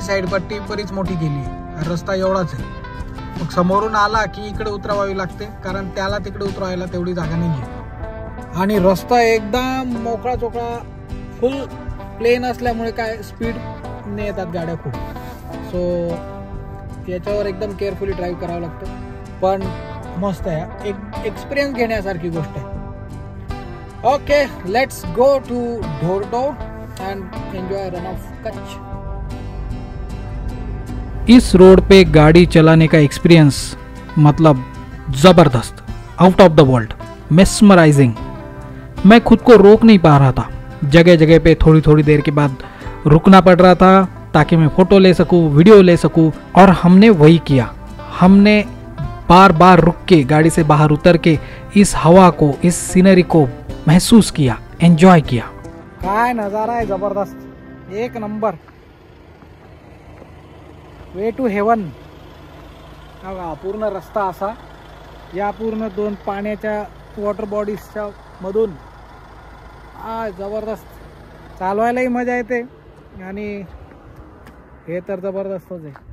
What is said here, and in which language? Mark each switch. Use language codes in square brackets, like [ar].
[mr] Side पट्टी बरीच मोठी केली आहे, रस्ता एवढाच आहे. मग समोरून आला की इकडे उतरवावी लागते, कारण त्याला तिकडे उतरवायला तेवढी जागा नाही आहे. आणि रस्ता एकदम मोकळा चोकळा, फुल प्लेन असल्यामुळे काय स्पीड ने येतात गाड्या खूप. सो याच्यावर एकदम केअरफुली ड्राईव्ह करावं लागतं. पण मस्त आहे, एक एक्सपिरियन्स घेण्यासारखी गोष्ट आहे. [en] Okay, let's go to Dhordo and enjoy Rann of Kutch. [hi] इस रोड पे गाड़ी चलाने का एक्सपीरियंस मतलब ज़बरदस्त, [en] Out of the world, mesmerising. [hi] मैं खुद को रोक नहीं पा रहा था. जगह जगह पे थोड़ी थोड़ी देर के बाद रुकना पड़ रहा था ताकि मैं फ़ोटो ले सकूं, वीडियो ले सकूं. और हमने वही किया. हमने बार बार रुक के गाड़ी से बाहर उतर के इस हवा को, इस सीनरी को महसूस किया, एंजॉय किया. [mr] काय नजारा आहे जबरदस्त, एक नंबर. [en] Way to heaven. [mr] बघा पूर्ण रस्ता असा, या पूर्ण दोन पाण्याच्या वॉटर बॉडीजच्या मधून. जबरदस्त, चालवायलाही मजा येते आणि हे तर जबरदस्तच आहे.